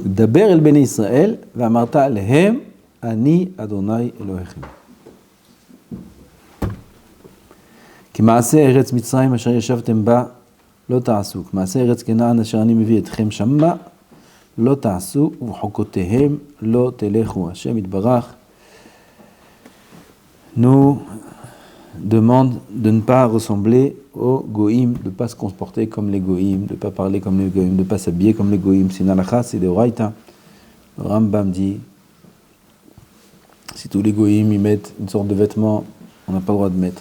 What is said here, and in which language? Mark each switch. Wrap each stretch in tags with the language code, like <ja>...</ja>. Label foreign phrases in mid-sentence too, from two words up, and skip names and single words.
<he>דבר אל בני ישראל ואמרת להם, אני אדוני אלוהיכם. כמעשה ארץ מצרים אשר ישבתם בה, לא תעשו. כמעשה ארץ כנען אשר אני מביא אתכם שמה, לא תעשו, ובחוקותיהם לא תלכו. השם יתברך</he> <fr>nous demande de ne pas ressembler aux goïms, de ne pas se comporter comme les goïms, de ne pas parler comme les goïms, de ne pas s'habiller comme les goïms. C'est une halakha, c'est des oraïta. Le Rambam dit, si tous les goïms ils mettent une sorte de vêtement, on n'a pas le droit de mettre.</fr>